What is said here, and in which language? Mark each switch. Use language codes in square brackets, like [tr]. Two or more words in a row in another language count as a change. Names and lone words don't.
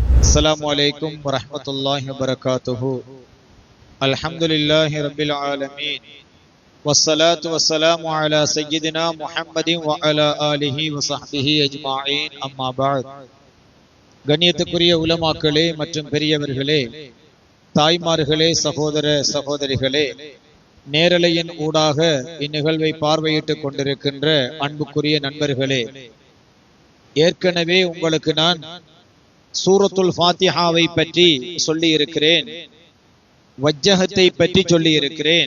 [ar] السلام عليكم ورحمة الله وبركاته. الحمد لله رب العالمين والصلاة والسلام على سيدنا محمد وعلى آله وصحبه أجمعين. أما بعد. [ta] கண்ணியத்துக்குரிய உலமாக்களே மற்றும் பெரியவர்களே, தாய்மார்களே, சகோதர சகோதரிகளே, நேரலையின் ஊடாக இந்நிகழ்வை பார்வையிட்டுக் கொண்டிருக்கின்ற அன்புக்குரிய நண்பர்களே, ஏற்கனவே உங்களுக்கு நான் சூரத்துல் ஃபாத்திஹாவை பற்றி சொல்லி இருக்கிறேன், வஜ்ஜஹத்தை பற்றி சொல்லி இருக்கிறேன்.